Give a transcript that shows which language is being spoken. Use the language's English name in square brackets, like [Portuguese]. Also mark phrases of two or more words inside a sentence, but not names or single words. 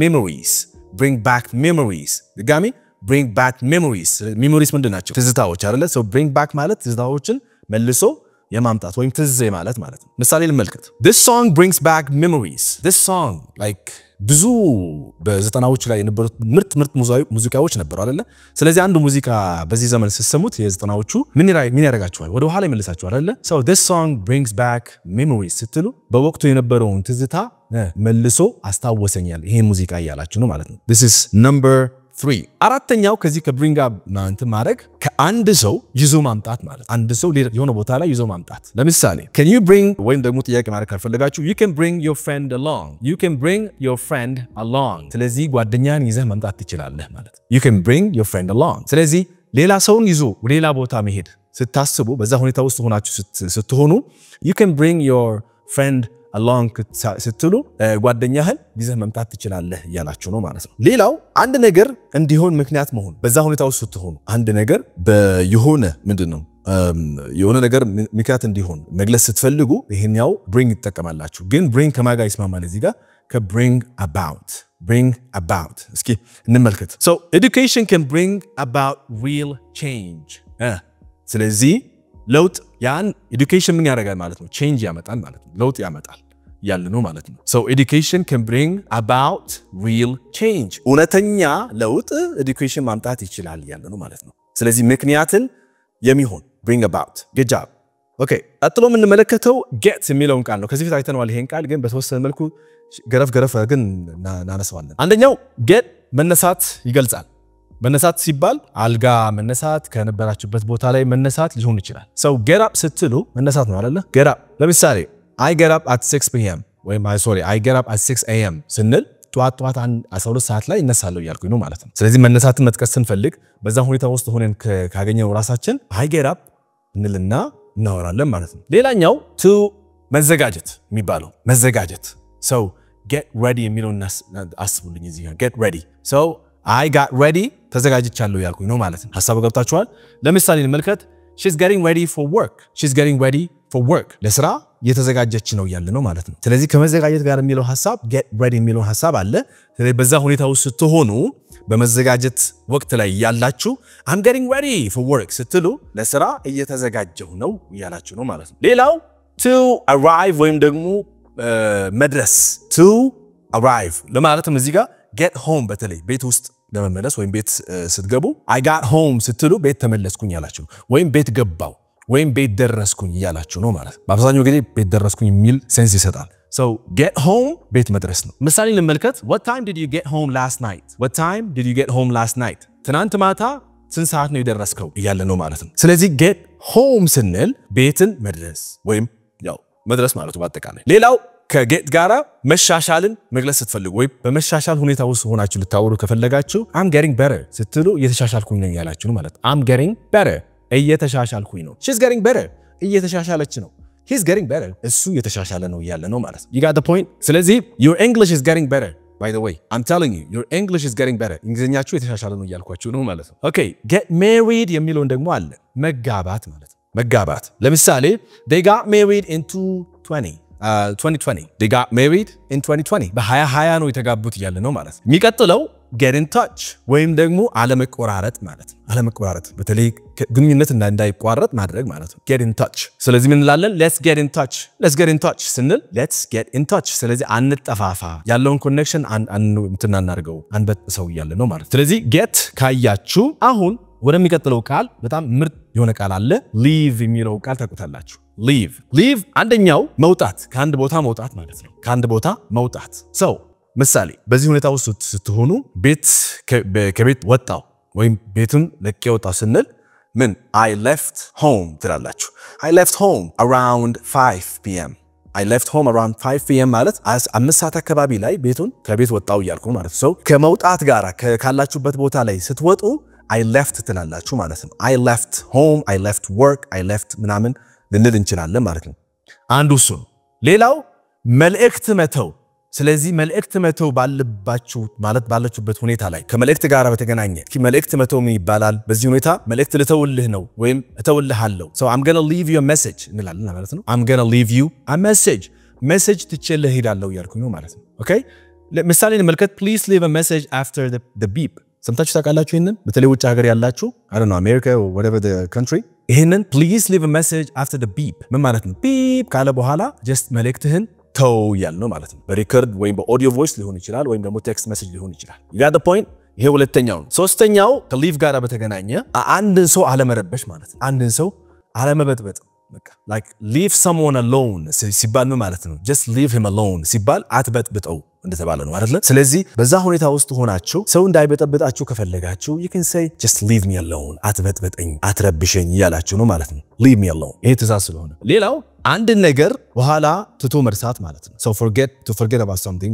[Amharic] memories ድጋሚ [English] bring back memories [Amharic] ምንድናቸው ትዝታዎች አይደለ [English] so bring back [Amharic] ማለት ትዝታዎችን መልሶ የማምጣት ወይም ትዝ ማለት ነው ምሳሌ ልመልከት [English] this song brings back memories this song like [Amharic] ብዙ በዘጠናዎች ላይ የነበሩ ምርጥ ሙዚቃዎች ነበሩ አይደለ ስለዚህ አንዱ ሙዚቃ በዚህ ዘመን ሲሰሙት የዘጠናዎቹ ምን ያደርጋችኋል ወደ ኋላ ይመልሳችኋል አይደለ [English] so this song brings back memories [Amharic] ስትሉ በወቅቱ የነበረውን ትዝታ መልሶ አስታወሰኛል ይሄ ሙዚቃ ያላችሁ ነው ማለት ነው [English] this is number 3 [Amharic] አራተኛው ከዚህ [English] ከbring up [Amharic] ማለት ማድረግ ከአንድ ሰው ይዞ ማምጣት ማለት አንድ ሰው የሆነ ቦታ ላይ ይዞ ማምጣት ለምሳሌ [English] can you bring [Amharic] ወይም ደግሞ ጥያቄ ማድረግ ካልፈለጋችሁ [English] you can bring your friend along [Amharic] ስለዚህ ጓደኛን ይዘህ ማምጣት ትችላለህ ማለት [English] you can bring your friend along [Amharic] ስለዚህ ሌላ ሰውን ይዞ ሌላ ቦታ መሄድ ስታስቡ በዛ ሁኔታ ውስጥ ሆናችሁ ስትሆኑ [English] you can bring your friend along [Amharic] ስትሉ ጓደኛህን ይዘህ መምጣት ትችላለህ ያላችሁ ነው ማለት ነው ሌላው አንድ ነገር እንዲሆን ምክንያት መሆን በዛ ሁኔታ ውስጥ ስትሆኑ አንድ ነገር በየሆነ ምንድነው የሆነ ነገር ምክንያት እንዲሆን መግለጽ ስትፈልጉ ይሄኛው bring ይጠቀማላችሁ ግን bring ከማጋ ይስማማል እዚህ ጋር ከbring about እስኪ እንመልከት [English] so education can bring about real change [Amharic] ስለዚህ ለውጥ ያን education ምን ያደርጋል ማለት ነው change ያመጣል ማለት ነው ለውጥ ያመጣል ያለ ነው ማለት ነው [English] so education can bring about real change [Amharic] እውነተኛ ለውጥ education ማምጣት ይችላል ያለ ነው ማለት ነው ስለዚህ ምክንያትን የሚሆን [English] bring about good job okay [Amharic] አጥሎ ምን እንመለከተው get የሚለውን ቃል ነው ከዚህ ፊት አይተነዋል ይሄን ቃል ግን በተወሰነ መልኩ ገረፍ ግን እናነሳዋለን አንደኛው get መነሳት ይገልጻል መነሳት ሲባል አልጋ መነሳት ከነበራችሁበት ቦታ ላይ መነሳት ሊሆን ይችላል [English] so get up [Amharic] ስትሉ መነሳት ነው አይደለ [English] get up [Amharic] ለምሳሌ [English] I get up at 6 p.m. [Amharic] ወይም [English] I get up at 6 a.m. [Amharic] ስንል ጧት 12 ሰዓት ላይ እነሳለሁ ያልኩኝ ነው ማለት ነው ስለዚህ መነሳትን መጥቀስ ስንፈልግ በዛ ሁኔታ ውስጥ ሆነን ካገኘው ራሳችን [English] I get up [Amharic] እንልና እናወራለን ማለት ነው ሌላኛው to መዘጋጀት የሚባለው መዘጋጀት [English] so get ready [Amharic] የሚለውን አስቡልኝ እዚህ ጋር [English] get ready so I got ready [Amharic] ተዘጋጅቻለሁ ያልኩኝ ነው ማለት ነው ሐሳቡ ገብታችኋል ለምሳሌ እንመልከት [English] she's getting ready for work [Amharic] ለስራ የተዘጋጀች ነው ያለ ነው ማለት ነው ስለዚህ ከመዘጋጀት ጋር የሚለው ሐሳብ [English] get ready [Amharic] የሚለው ሐሳብ አለ ስለዚህ በዛ ሁኔታ ውስጥ ስትሆኑ በመዘጋጀት ወቅት ላይ ያላችሁ [English] I'm getting ready for work [Amharic] ስትሉ ለስራ እየተዘጋጀሁ ነው ያላችሁ ነው ማለት ነው ሌላው [English] to arrive [Amharic] ወይም ደግሞ መድረስ [English] to arrive [Amharic] ለማለትም እዚህ ጋር [English] get home [Amharic] በተለይ ቤት ውስጥ ለመመለስ ወይም ቤት ስትገቡ [English] I got home [Amharic] ስትሉ ቤት ተመለስኩኝ ያላችሁ ወይም ቤት ገባው ወይም ቤት ደረስኩኝ ያላችሁ ነው ማለት በአብዛኛው ጊዜ ቤት ደረስኩኝ የሚል ሴንስ ይሰጣል [English] so get home [Amharic] ቤት መድረስ ነው ምሳሌ እንመልከት [English] what time did you get home last night [Amharic] ትናንት ማታ ስንት ሰዓት ነው የደረስከው እያለ ነው ማለት ነው ስለዚህ [English] get home [Amharic] ስንል ቤትን መድረስ ወይም ያው መድረስ ማለት ነው በአጠቃላይ ሌላው ከጌት ጋራ መሻሻልን መግለጽ ስትፈልጉ ወይ በመሻሻል ሁኔታ ውስጥ ሆናችሁ ልታወሩ ከፈለጋችሁ [English] I'm getting better [Amharic] ስትሉ እየተሻሻልኩኝ ነው ያላችሁ ነው ማለት [English] I'm getting better [Amharic] እየተሻሻልኩኝ ነው [English] she's getting better [Amharic] እየተሻሻለች ነው [English] he's getting better [Amharic] እሱ እየተሻሻለ ነው ያለ ነው ማለት [English] you got the point [Amharic] ስለዚህ [English] your English is getting better by the way I'm telling you your English is getting better [Amharic] እንግሊዝኛችሁ የተሻሻለ ነው ያልኳችሁ ነው ማለት ነው [English] okay get married [Amharic] የሚለውን ደግሞ አለ መጋባት ማለት መጋባት ለምሳሌ [English] they got married in [Amharic] 2020 [English] they got married in 2020 [Amharic] በ2020 ነው የተጋቡት ያለ ነው ማለት ነው የሚቀጥለው [English] get in touch [Amharic] ወይም ደግሞ አለመቆራረጥ ማለት ነው አለመቆራረጥ በተለይ ግንኙነት እንዳይቋረጥ ማድረግ ማለት ነው [English] get in touch [Amharic] ስለዚህ ምን እንላለን [English] let's get in touch ስንል let's get in touch ስለዚህ [Amharic] አንጠፋፋ ያለውን ኮኔክሽን እንትናናርገው አንበጥሰው ያለ ነው ማለት ስለዚህ get ካያችሁ አሁን ወደሚቀጥለው ቃል በጣም ምርጥ የሆነ ቃል አለ leave የሚለው ቃል ታውቁታላችሁ leave አንደኛው መውጣት ከአንድ ቦታ መውጣት ማለት ነው ከአንድ ቦታ መውጣት ሰው ምሳሌ በዚህ ሁኔታ ውስጥ ስትሆኑ ቤት ከቤት ወጣው ወይም ቤቱን ለቄ ወጣው ስንል ምን [English] I left home [Amharic] ትላላችሁ [English] I left home around 5 p.m. [Amharic] ማለት 5 ሰዓት አካባቢ ላይ ቤቱን ከቤት ወጣው ይያልኩ ማለት ነው ከመውጣት ጋር ካላችሁበት ቦታ ላይ ስትወጡ [English] I left [Amharic] ትላላችሁ ማለት ነው [English] I left home I left work I left [Amharic] ምናምን ልንል እንችላለን ማለት ነው አንዱ እሱ ሌላው መልእክት መተው ስለዚህ መልእክት መተው ባለባችሁ ማለት ባላችሁበት ሁኔታ ላይ ከመልእክት ጋር በተገናኘ መልእክት መተው ምን ይባላል በዚህ ሁኔታ መልእክት ልተውልህ ነው ወይም እተውልሃለሁ [English] so I'm going to leave you a message [Amharic] እንላለን ማለት ነው [English] I'm going to leave you a message [Amharic] ትችልህ ሄዳለሁ ያልኩኝ ነው ማለት ነው okay ምሳሌ እንመልከት [English] please leave a message after the beep [Amharic] ሰምታችሁ ታውቃላችሁ ይሄንን በተለይ ውጭ ሀገር ያላችሁ [English] I don't know America or whatever the country [Amharic] ይሄንን [English] please leave a message after the beep [Amharic] ምን ማለት ነው beep ካለ በኋላ just መልእክትህን ተው ያል ነው ማለት ነው በሪከርድ ወይም [English] በaudio voice [Amharic] ሊሆን ይችላል ወይም ደግሞ ቴክስት ሜሴጅ ሊሆን ይችላል [English] you got the point [Amharic] ይሄ ሁለተኛው ነው ሶስተኛው ከሊቭ ጋር በተገናኘ አንድን ሰው አለመረበሽ ማለት ነው አንድን ሰው አለመበጥበጥ በቃ [English] like leave someone alone [Amharic] ሲባል ምን ማለት ነው [English] just leave him alone [Amharic] ሲባል አትበጥብጠው እንደተባለ ነው አይደል ስለዚህ በዛ ሁኔታ ውስጥ ሆናችሁ ሰው እንዳይበጠብጣችሁ ከፈለጋችሁ [English] you can say just leave me alone [Amharic] አትበጥብጠኝ አትረብሸኝ ያላችሁ ነው ማለት ነው [English] leave me alone [Amharic] ይሄ ትእዛዝ ስለሆነ ሌላው አንድ ነገር በኋላ ትቶ መርሳት ማለት ነው [English] so forget about something